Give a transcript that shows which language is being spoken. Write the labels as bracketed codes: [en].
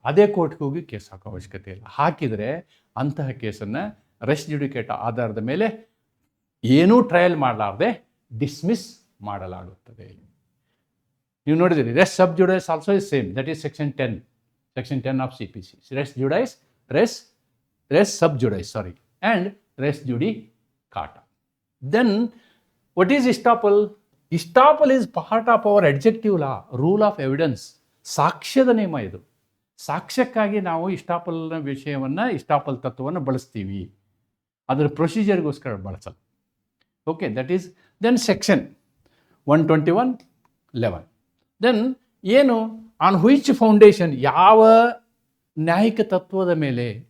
[kn] ಅದೇ ಕೋರ್ಟ್ಗೆ ಹೋಗಿ ಕೇಸ್ ಹಾಕೋ ಅವಶ್ಯಕತೆ ಇಲ್ಲ. ಹಾಕಿದರೆ ಅಂತಹ ಕೇಸನ್ನು ರೆಸ್ ಜುಡಿಕೇಟ ಆಧಾರದ ಮೇಲೆ ಏನೂ ಟ್ರಯಲ್ ಮಾಡಲಾರದೆ ಡಿಸ್ಮಿಸ್ ಮಾಡಲಾಗುತ್ತದೆ. ನೀವು ನೋಡಿದಿರಿ, [en] Res sub judice also is same. That is section 10 of CPC. Res sub judice and res judicata. Then what is estoppel? Estoppel is part of our adjective law, rule of evidence. [kn] ಸಾಕ್ಷ್ಯದ ನಿಯಮ ಇದು. ಸಾಕ್ಷ್ಯಕ್ಕಾಗಿ ನಾವು ಎಸ್ಟಾಪಲ್ನ ವಿಷಯವನ್ನು, ಎಸ್ಟಾಪಲ್ ತತ್ವವನ್ನು ಬಳಸ್ತೀವಿ. ಅದರ ಪ್ರೊಸೀಜರ್ಗೋಸ್ಕರ ಬಳಸಲ್ಲ. [en] Okay, that is then section 121(11). [kn] Then ಏನು, [en] on which foundation, [kn] ಯಾವ ನ್ಯಾಯಿಕ ತತ್ವದ ಮೇಲೆ?